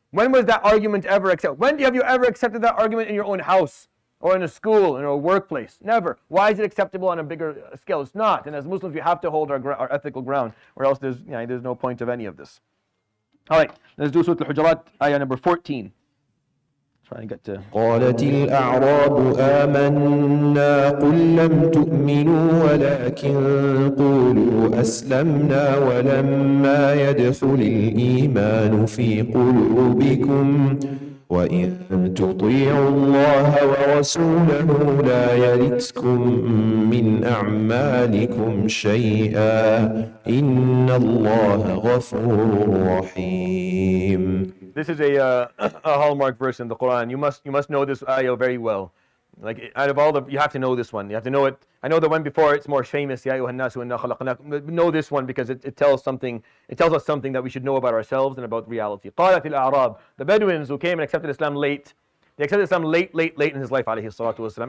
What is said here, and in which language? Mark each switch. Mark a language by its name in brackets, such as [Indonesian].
[English] When was that argument ever accepted? When have you ever accepted that argument in your own house or in a school, in a workplace? Never. Why is it acceptable on a bigger scale? It's not. And as Muslims, we have to hold our ethical ground, or else there's no point of any of this. All right, let's do Surah Al-Hujurat, ayah number 14. Try and get to. [Arabic] قالت الأعراب آمنا قل لم تؤمنوا ولكن قولوا أسلمنا ولما يدخل الإيمان في قلوبكم وإن تطيعوا الله ورسوله لا يلتكم من أعمالكم شيئا إن الله غفور رحيم. [English] This is a hallmark verse in the Quran. You must know this ayah very well. Like out of all you have to know this one. You have to know it. I know the one before it's more famous. Ya ayyuhan nasu inna khalaqnakum. Know this one because it tells something. It tells us something that we should know about ourselves and about reality. [Arabic] قالت الأعراب. [English] The Bedouins who came and accepted Islam late. They accepted Islam late in his life, alayhi salatu wasalam.